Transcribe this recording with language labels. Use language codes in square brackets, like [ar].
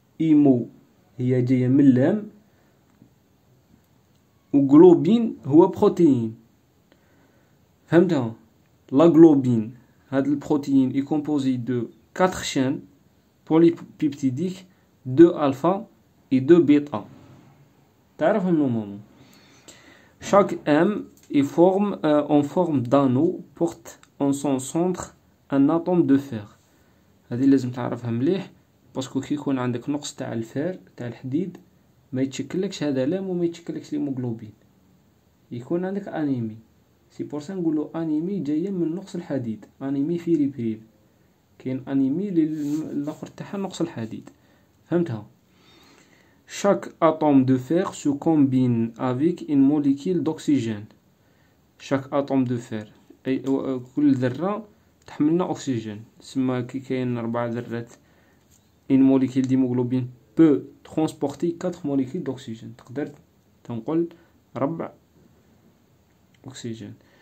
[ar] ايمو هي جايه من اللام، وغلوبين هو بروتيين، فهمتها؟ لا غلوبين هاد البروتيين اي كومبوزي دو [fr] 4 chaînes polypeptidiques 2 alpha et 2 bêta. [ar] تعرفهم نورمالمون. [fr] chaque M est en forme d'anneau porte en son centre un atome de fer. [ar] هذه لازم تعرفها مليح باسكو كي يكون عندك نقص تاع الفير تاع الحديد ما يتشكلكش هذا لام وما يتشكلكش ليموغلوبين، يكون عندك انيمي. سي بور سا نقولو انيمي جايه من نقص الحديد، انيمي فيريبريل. كاين انيمي الاخر تاعها نقص الحديد، فهمتها؟ [fr] chaque atome de fer se combine avec une molécule d'oxygène. chaque atome de fer [ar] اي كل ذره تحملنا اكسجين، تسمى كي كاين 4 ذرات [fr] une molécule d'hémoglobine peut transporter 4 molécules d'oxygène، [ar] تقدر تنقل 4 oxygène.